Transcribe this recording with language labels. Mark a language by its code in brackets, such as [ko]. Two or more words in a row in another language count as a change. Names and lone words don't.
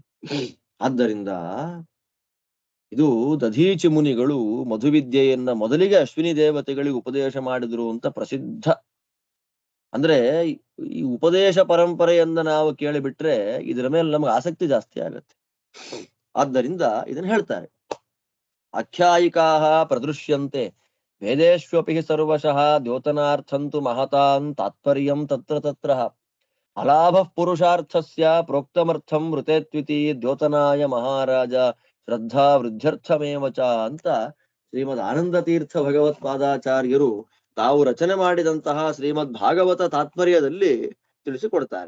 [kn] ಆದ್ದರಿಂದ ಇದು ದಧೀಚಿ ಮುನಿಗಳು ಮಧುವಿದ್ಯೆಯನ್ನ ಮೊದಲಿಗೆ ಅಶ್ವಿನಿ ದೇವತೆಗಳಿಗೆ ಉಪದೇಶ ಮಾಡಿದ್ರು ಅಂತ ಪ್ರಸಿದ್ಧ. ಅಂದ್ರೆ ಈ ಉಪದೇಶ ಪರಂಪರೆಯನ್ನ ನಾವು ಕೇಳಿಬಿಟ್ರೆ ಇದರ ಮೇಲೆ ನಮಗೆ ಆಸಕ್ತಿ ಜಾಸ್ತಿ ಆಗತ್ತೆ. ಆದ್ದರಿಂದ ಇದನ್ನ ಹೇಳ್ತಾರೆ, [sa] ಆಖ್ಯಾಯಿಕಾಹ ಪ್ರದೃಶ್ಯಂತೆ ವೇದೇಶ್ವಪಿ ಸರ್ವಶಃ ದ್ಯೋತನಾರ್ಥಂತು ಮಹತಾನ್ ತಾತ್ಪರ್ಯಂ ತತ್ರ ತತ್ರ ಅಲಾಭ ಪುರುಷಾರ್ಥಸ್ಯ ಪ್ರೋಕ್ತಮರ್ಥಂ ವೃತೇತ್ವಿತಿ ದ್ಯೋತನಾಯ ಮಹಾರಾಜ ಶ್ರದ್ಧಾ ವೃದ್ಧ್ಯರ್ಥಮೇವಚ [kn] ಅಂತ ಶ್ರೀಮದ್ ಆನಂದ ತೀರ್ಥ ಭಗವತ್ಪಾದಾಚಾರ್ಯರು ತಾವು ರಚನೆ ಮಾಡಿದಂತಹ ಶ್ರೀಮದ್ ಭಾಗವತ ತಾತ್ಪರ್ಯದಲ್ಲಿ ತಿಳಿಸಿಕೊಡ್ತಾರೆ.